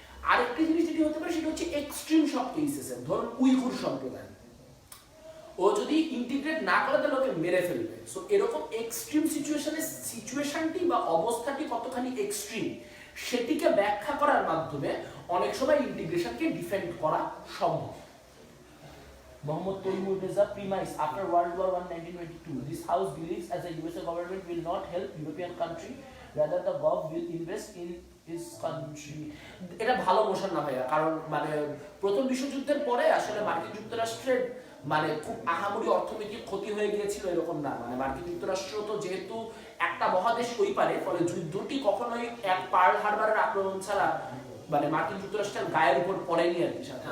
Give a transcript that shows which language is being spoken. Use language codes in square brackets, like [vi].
[bn] আরেকটি জিনিস যেটি হতে পারে সেটা হচ্ছে এক্সট্রিম সব কেসেসে, ধরুন উইঘুর সম্প্রদায়, ও যদি ইন্টিগ্রেট না করে তাহলে ওকে মেরে ফেলবে। সো এরকম এক্সট্রিম সিচুয়েশনটি বা অবস্থাটি কতখানি এক্সট্রিম সেটিকে ব্যাখ্যা করার মাধ্যমে অনেক সময় ইন্টিগ্রেশনকে ডিফেন্ড করা সম্ভব। [en] Mohammad Toimur Reza premise after World War I 1922 this house believes as the USA government will not help European country, rather the gov will invest in his country. [bn] এটা ভালো মোশন না ভাইয়া, কারণ প্রথম বিশ্বযুদ্ধের পরে আসলে মার্কিন যুক্তরাষ্ট্রের খুব আহামরি অর্থনৈতিক ক্ষতি হয়ে গিয়েছিল এরকম না, মার্কিন যুক্তরাষ্ট্র তো যেহেতু একটা মহাদেশ ওই পারে, ফলে যুদ্ধটি কখনোই এক পার্ল হারবারের আক্রমণ ছাড়া মার্কিন যুক্তরাষ্ট্রের গায়ের উপর পড়েনি আর কি।